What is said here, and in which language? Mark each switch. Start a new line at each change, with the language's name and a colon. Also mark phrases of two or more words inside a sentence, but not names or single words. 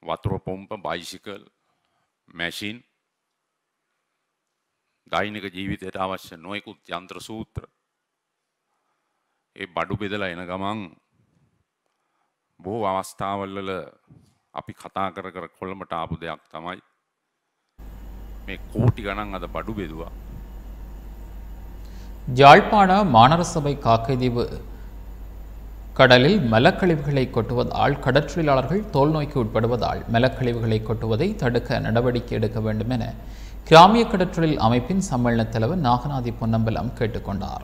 Sinhala: වතුර පොම්ප, බයිසිකල්, මැෂින්, දෛනික ජීවිතයට අවශ්‍ය නොයෙකුත් යන්ත්‍ර සූත්‍ර. ඒ බඩු බෙදලා එන ගමන් බොහෝ අවස්ථාවල අපි කතා කර කර කොළඹට ආපු දෙයක් තමයි මේ කෝටි ගණන් අද බඩු බෙදුවා.
Tamil: யாழ்ப்பாண மாநகர சபை காக்கைதீவு கடலில் மலக்கழிவுகளை கொட்டுவதால் கடற்றொழிலாளர்கள் தோல் நோய்க்கு உட்படுவதால் மலக்கழிவுகளை கொட்டுவதை தடுக்க நடவடிக்கை எடுக்க வேண்டும் என கிராமிய கடற்றொழில் அமைப்பின் சம்மேளன தலைவர் நாகநாதி பொன்னம்பலம் கேட்டுக்கொண்டார்.